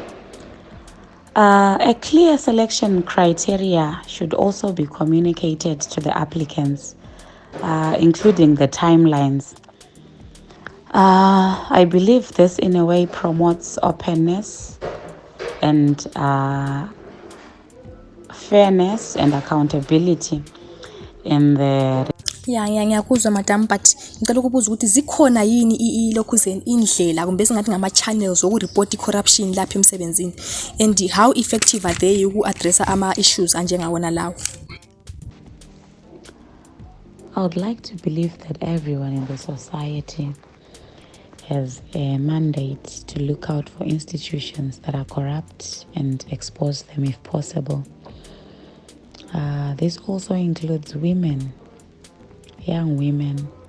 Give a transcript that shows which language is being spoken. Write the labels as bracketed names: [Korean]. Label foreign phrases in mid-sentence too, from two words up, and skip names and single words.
[English] A clear selection criteria should also be communicated to the applicants, including the timelines. I believe this in a way promotes openness and fairness and accountability in the [North Ndebele] ngiyakuzwa madam, but ngicela ukubuza ukuthi zikhona yini lokhu indlela kumbe singathi ngama-channels wokuripota i-corruption lapha emsebenzini, [English] and how effective are they [North Ndebele] uku-addressa ama-issues anjengawona lawo? [English] I would like to believe that everyone in the society has a mandate to look out for institutions that are corrupt and expose them if possible. This also includes women, young women.